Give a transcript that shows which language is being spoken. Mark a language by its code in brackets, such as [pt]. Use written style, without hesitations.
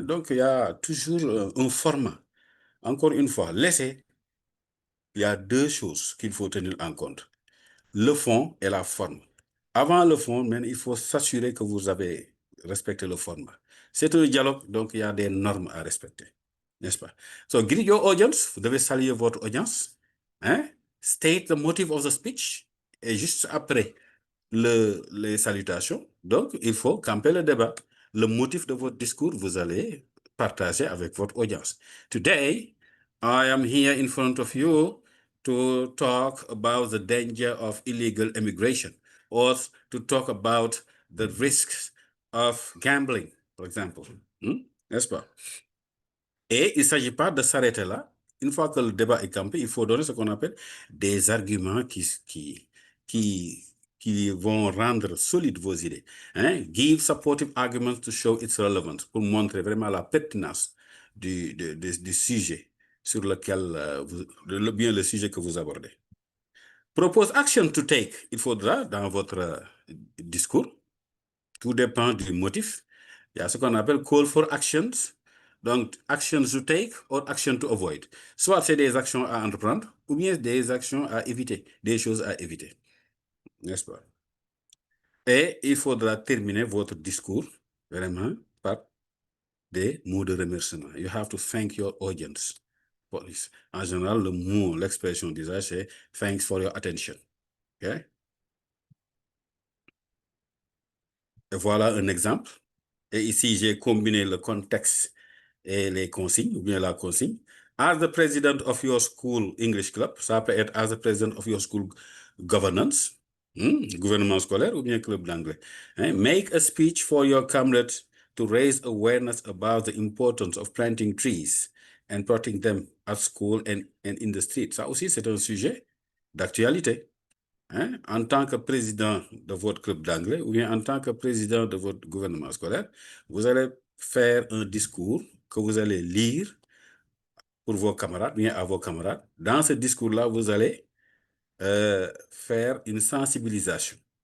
[fr] Donc, il y a toujours un format. Encore une fois, laissez, il y a deux choses qu'il faut tenir en compte. Le fond et la forme. Avant le fond, mais il faut s'assurer que vous avez respecté le format. C'est un dialogue, donc il y a des normes à respecter, n'est-ce pas? [en] So, greet your audience, [fr] vous devez saluer votre audience. Hein? [en] State the motive of the speech. [fr] Et juste après les salutations, donc il faut camper le débat. Le motif de votre discours, vous allez partager avec votre audience. [en] Today, I am here in front of you to talk about the danger of illegal immigration or to talk about the risks of gambling, for example. [fr] N'est-ce pas? Et il ne s'agit pas de s'arrêter là. Une fois que le débat est campé, il faut donner ce qu'on appelle des arguments qui, qui vont rendre solides vos idées. Hein? [en] Give supportive arguments to show its relevance, [fr] pour montrer vraiment la pertinence du sujet sur lequel bien le sujet que vous abordez. [en] Propose action to take. [fr] Il faudra dans votre discours, tout dépend du motif. Il y a ce qu'on appelle call for actions. [en] Donc, actions to take or action to avoid. [fr] Soit c'est des actions à entreprendre ou bien des actions à éviter, des choses à éviter. N'est-ce pas? Et il faudra terminer votre discours vraiment par des mots de remerciement. [en] You have to thank your audience for this. [fr] En général, le mot, l'expression d'usage, c'est [en] thanks for your attention. [fr] Okay? Et voilà un exemple. Et ici, j'ai combiné le contexte et les consignes, ou bien la consigne. [en] As the president of your school English club, [fr] ça peut être [en] as the president of your school governance, [fr] gouvernement scolaire ou bien club d'anglais. [en] Make a speech for your comrades to raise awareness about the importance of planting trees and protecting them at school and in the street. [fr] Ça aussi, c'est un sujet d'actualité. En tant que président de votre club d'anglais ou bien en tant que président de votre gouvernement scolaire, vous allez faire un discours que vous allez lire pour vos camarades, bien à vos camarades. Dans ce discours-là, vous allez faire une sensibilisation.